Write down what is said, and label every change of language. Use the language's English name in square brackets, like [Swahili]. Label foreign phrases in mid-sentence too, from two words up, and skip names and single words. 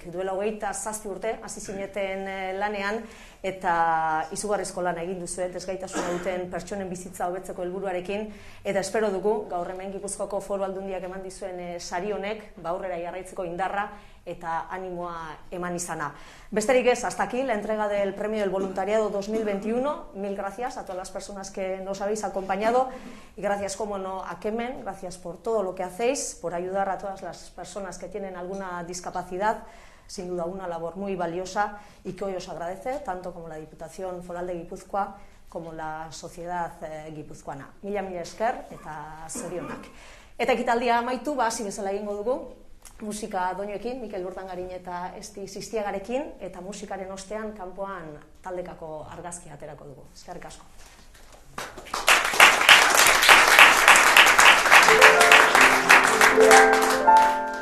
[Basque] Duela 27 urte, hasi zineten lanean, eta izugarrizko lana egin duzuen, ezgaitasuna duten pertsonen bizitza hobetzeko helburuarekin, eta espero dugu, gaur hemen Gipuzkoako Foru Aldundiak eman dizuen sari honek, aurrera jarraitzeko indarra eta animoa eman izana. Besterik ez, [Spanish] hasta aquí la entrega del Premio del Voluntariado 2021. Mil gracias a todas las personas que nos habéis acompañado y gracias, como no, a Kemen, gracias por todo lo que hacéis, por ayudar a todas las personas que tienen alguna discapacidad. Sin duda una labor muy valiosa y que hoy os agradece, tanto como la Diputación Foral de Guipúzcoa como la sociedad guipuzcoana. [Basque] Mila esker eta zorionak. Eta ekitaldia amaitu, hasi bezala egingo dugu, musika doinuekin, Mikel Urdangarin eta Esti Ziztiagarekin, eta musikaren ostean kanpoan taldekako argazkia aterako dugu. Eskerrik asko.